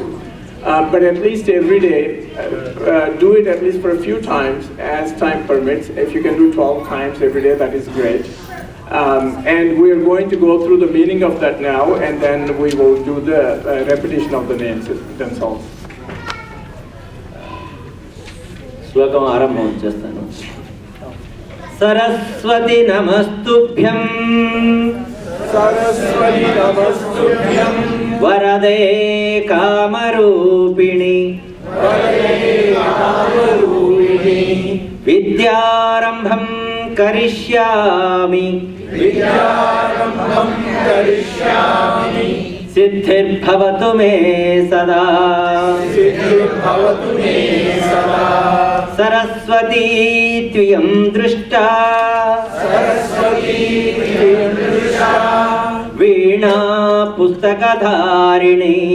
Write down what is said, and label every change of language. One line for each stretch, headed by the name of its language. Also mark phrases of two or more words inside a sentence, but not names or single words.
English: But at least every day, do it at least for a few times as time permits. If you can do 12 times every day, that is great. And we are going to go through the meaning of that now, and then we will do the repetition of the names themselves.
Telugu: శ్లోకం ఆరంభం చేస్తాను.
Sanskrit: సరస్వతి నమస్తుభ్యం సరస్వతి నమస్తుభ్యం వరదే కామరూపిణి విద్యారంభం కరిష్యామి सिद्धिर्भवतु मे सदा सरस्वती त्वयं दृष्टा वीणा पुस्तकधारिणी